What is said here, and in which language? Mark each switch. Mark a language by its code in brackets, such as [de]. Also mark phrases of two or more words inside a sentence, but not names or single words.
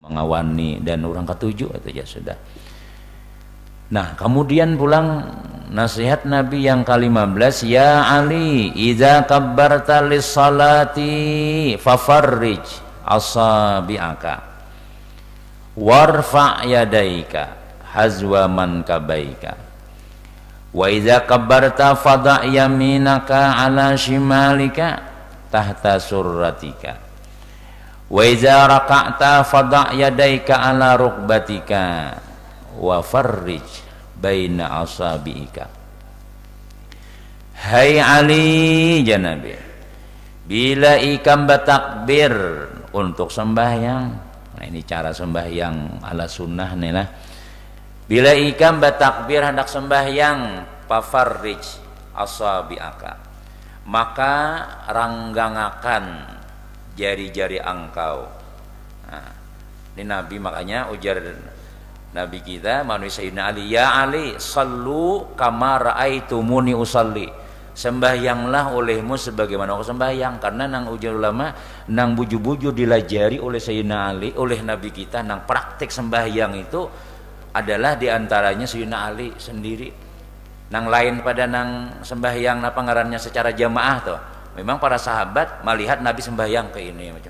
[bjn] mengawani dan orang ketujuh itu ya sudah. Nah, kemudian pulang nasihat Nabi yang ke-15, ya Ali, [ar] إذا كبرت للصلاة ففرج أصابعك وارفع يديك حذو منكبيك وإذا كبرت فضع يمينك على شمالك تحت سرتك وإذا ركعت فضع يديك على ركبتيك وفرج بين أصابعك. [bjn] Hai Ali, janabi, bila ikam bertakbir untuk sembahyang, nah ini cara sembahyang ala sunnah nih lah. Bila ikam bertakbir hendak sembahyang, [ar] ففرج أصابعك, [bjn] maka ranggangakan jari-jari engkau. Nah, ini Nabi makanya ujar Nabi kita manusia Sayyidina Ali, ya Ali, [ar] صلوا كما رأيتموني أصلي, [bjn] sembahyanglah olehmu sebagaimana aku sembahyang. Karena nang ujar ulama nang buju-buju dilajari oleh Sayyidina Ali, oleh Nabi kita, nang praktik sembahyang itu adalah diantaranya Sayyidina Ali sendiri. Nang lain pada nang sembahyang apa ngarannya secara jamaah tuh, memang para sahabat melihat Nabi sembahyang ke ini macam.